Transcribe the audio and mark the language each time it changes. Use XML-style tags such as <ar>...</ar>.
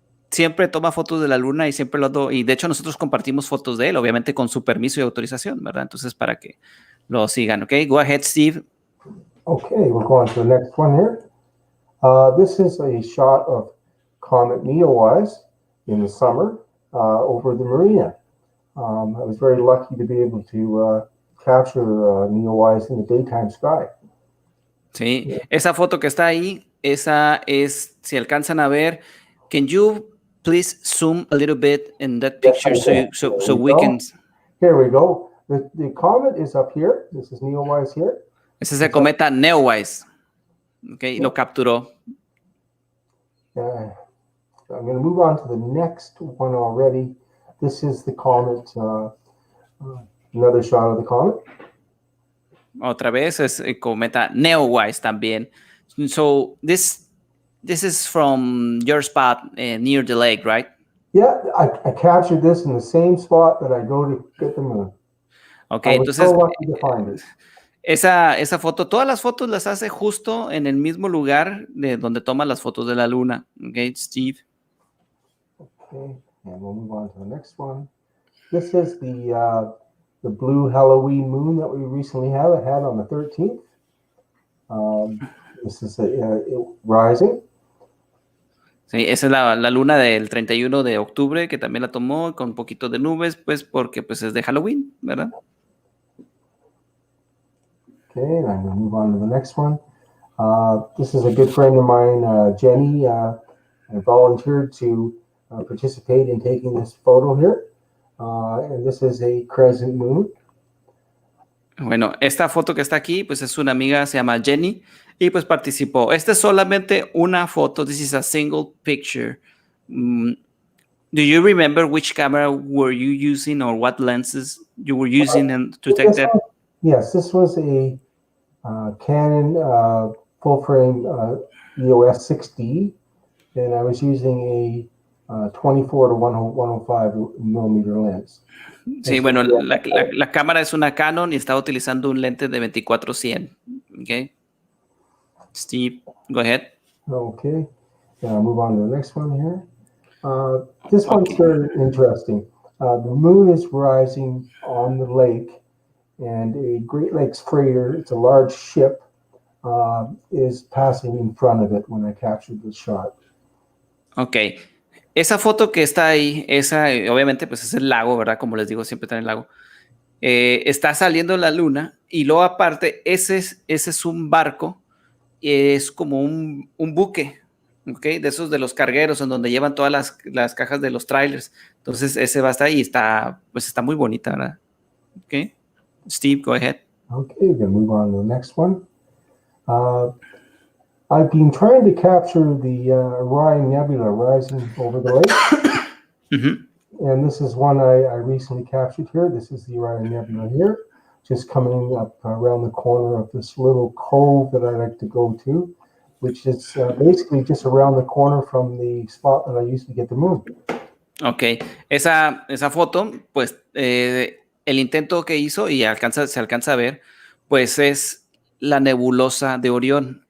<es>Siempre toma fotos de la luna y siempre y de hecho nosotros compartimos fotos de él, obviamente con su permiso y autorización, ¿verdad? Entonces para que lo sigan, ¿ok?</es> <en>Go ahead, Steve. Okay, we'll go on to the next one here. This is a shot of comet Neowise in the summer over the marina. I was very lucky to be able to capture Neowise in the daytime sky. Sí, yeah.</en> <es>Esa foto que está ahí, esa es, si alcanzan a ver,</es> <en>can you please zoom a little bit in that picture so we can... Here we go. The comet is up here. This is Neowise here.</en> <es>Ese es el cometa Neowise.</es> <en>Okay, yeah.</en> <es>Lo capturó.</es> <en>I'm going to move on to the next one already. This is the comet, another shot of the comet.</en> <es>Otra vez es el cometa Neowise también.</es> <en>So this is from your spot near the lake, right? Yeah, I captured this in the same spot that I go to get the moon.</en> <es>Okay, entonces esa foto, todas las fotos las hace justo en el mismo lugar de donde toma las fotos de la luna.</es> <en>Okay, Steve. Okay, and we'll move on to the next one. This is the blue Halloween moon that we recently had on the 13th. This is rising.</en> <es>Sí, esa es la luna del 31 de octubre que también la tomó con un poquito de nubes, pues porque pues es de Halloween, ¿verdad?</es> <en>Okay, and I'm going to move on to the next one. This is a good friend of mine, Jenny. I volunteered to participate in taking this photo here. And this is a crescent moon.</en> <es>Bueno, esta foto que está aquí, pues es una amiga, se llama Jenny, y pues participó. Esta es solamente una foto.</es> <en>This is a single picture. Do you remember which camera were you using or what lenses you were using to take that? Yes, this was a Canon full-frame EOS 6D, and I was using a 24 to 105 millimeter lens.</en> <es>Sí, bueno, la cámara es una Canon y estaba utilizando un lente de 24-100.</es> <en>Okay. Steve, go ahead. Okay. I'll move on to the next one here. This one's very interesting. The moon is rising on the lake, and a Great Lakes freighter, it's a large ship, is passing in front of it when I captured the shot. Ok.</en> <es>Esa foto que está ahí, esa obviamente pues es el lago, ¿verdad? Como les digo, siempre está en el lago. Está saliendo la luna y luego aparte, ese es un barco, es como un buque, ¿ok? De esos de los cargueros en donde llevan todas las cajas de los trailers. Entonces ese va a estar ahí y está, pues está muy bonita, ¿verdad?</es> <en>Ok. Steve, go ahead. Okay, we're going to move on to the next one. I've been trying to capture the Orion Nebula rising over the lake. And this is one I recently captured here. This is the Orion Nebula here, just coming up around the corner of this little cove that I like to go to, which is basically just around the corner from the spot that I used to get the moon.</en> <es>Ok, esa foto, pues el intento que hizo y se alcanza a ver, pues es la nebulosa de Orión.</es>